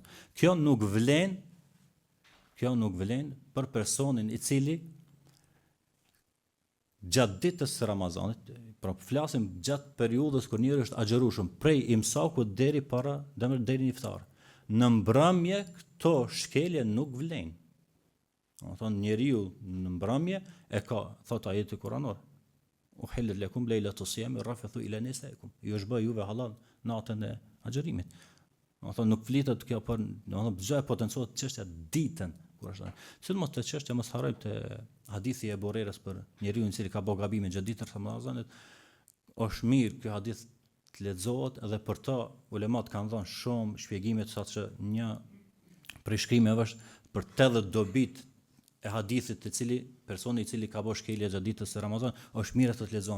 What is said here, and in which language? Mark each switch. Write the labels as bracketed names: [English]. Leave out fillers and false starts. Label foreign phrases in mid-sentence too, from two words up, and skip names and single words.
[Albanian] Kjo nuk vlen për personin i cili gjatë ditës së Ramazanit, pra flasim gjatë periudhës kur njeriu është agjerueshëm prej imsakut deri deri në iftar. Në mbrëmje këto shkelje nuk vlen. Domethënë njeriu në mbrëmje e ka, thot ajeti kuranor, [Arabic] أحل لكم ليلة الصيام الرفث إلى نسائكم. [Albanian] Ju është bë juve halal natën e agjerimit. Domethënë nuk flitet kjo për, domethënë çdo potencohet çështja ditën kur është. Sidomos të çështja mos harrojmë te hadithi e Borerës për njeriu i cili ka bë gabime gjatë ditës së Ramazanit. Është mirë ky hadith të lexohet edhe për të ulemat kanë dhënë shumë shpjegime të saqë një prej shkrimeve është për 80 dobit e hadithit të cili personi i cili ka bërë shkelje gjatë ditës së Ramazanit është mirë të lexon.